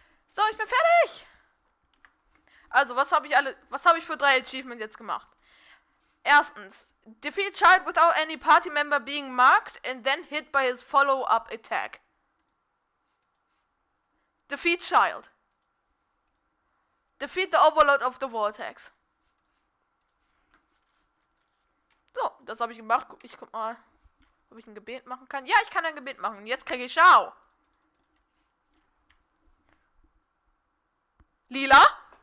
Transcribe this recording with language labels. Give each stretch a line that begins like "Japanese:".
German: So, ich bin fertig. Also, was habe ich für 3 Achievements jetzt gemacht? Erstens,
English: defeat Childe without any party member being marked and then hit by his follow-up attack. Defeat Childe. Defeat the Overlord of the Vortex.
German: So, das habe ich gemacht. Ich guck mal, ob ich ein Gebet machen kann. Ja, ich kann ein Gebet machen. Jetzt kriege ich Schau. Lila.